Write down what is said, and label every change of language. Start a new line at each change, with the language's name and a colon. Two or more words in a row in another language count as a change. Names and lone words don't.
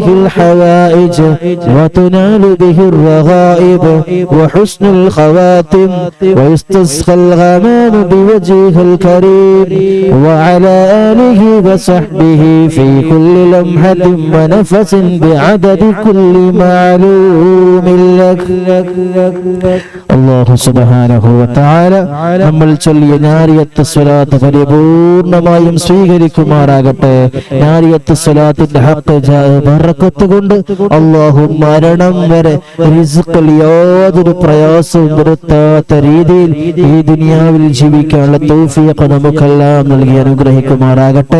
Arabic: الحوائج وتنال به الرغائب وحسن الخواتم ويستسقى الغمام بوجهه الكريم وعلى آله وصحبه في كل لمحة ونفس بعدد كل معلوم لك الله سبحانه وتعالى
Malayalam: നമ്മൾ ചൊല്ലിയ നാരിയത്ത് സ്വലാത്ത് പരിപൂർണമായും സ്വീകരിക്കുമാറാകട്ടെ. നാരിയത്ത് സ്വലാത്തിന്റെ ഹഖ് ബറക്കത്ത് കൊണ്ട് അല്ലാഹു മരണം വരെ റിസ്ഖിൽ യാതൊരു പ്രയാസവും വരുത്താത്ത രീതിയിൽ ഈ ദുനിയാവിൽ ജീവിക്കാനുള്ള തൗഫീഖ് നമുക്കെല്ലാം നൽകി അനുഗ്രഹിക്കുമാറാകട്ടെ.